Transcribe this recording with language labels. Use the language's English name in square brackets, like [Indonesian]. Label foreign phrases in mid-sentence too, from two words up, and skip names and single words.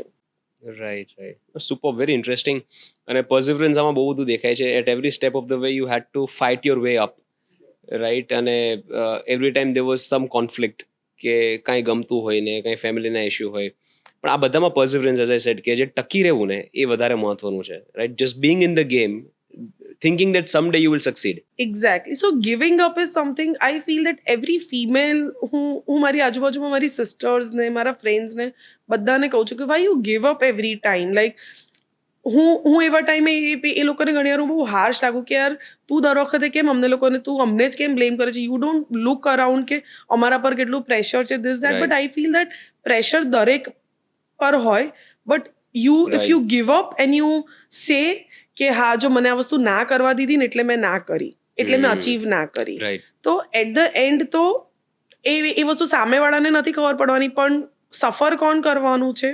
[Gujarati] રાઈટ. [English] super, very interesting. [Gujarati] અને પર્સિવરન્સ આમાં બહુ બધું દેખાય છે. [English] At every step of the way you had to fight your way up, right. [Gujarati] અને [English] every time there was some conflict, [Gujarati] કે કાંઈ ગમતું હોય ને કાંઈ ફેમિલીના ઇશ્યુ હોય, પણ આ બધામાં પર્સિવરન્સ, [English] as I said, [Gujarati] કે જે ટકી રહેવું ને એ વધારે મહત્વનું છે, રાઈટ. [English] Just being in the game, thinking that someday you will succeed. Exactly. So giving up is something I feel that every female, [Gujarati] હું મારી આજુબાજુમાં મારી સિસ્ટર્સ ને મારા ફ્રેન્ડ્સ ને બધાને કહું છું કે [English] why you give up every time. [Gujarati] લાઈક હું એવા ટાઈમે એ લોકોને ઘણી વાર હું બહુ હાર્શ લાગું કે યાર તું દર વખતે કેમ અમને લોકોને તું અમને જ કેમ બ્લેમ કરે છે, [English] you don't look around [Gujarati] કે અમારા પર કેટલું પ્રેશર છે, [English] this that. But I feel that pressure [Gujarati] દરેક પર હોય, [English] but if you give up and you say [Gujarati] કે હા જો મને આ વસ્તુ ના કરવા દીધી ને એટલે મેં ના કરી, એટલે મેં અચીવ ના કરી, તો [English] at the end [Gujarati] તો એ વસ્તુ સામેવાળાને નથી ખબર પડવાની, પણ સફર કોણ કરવાનું છે?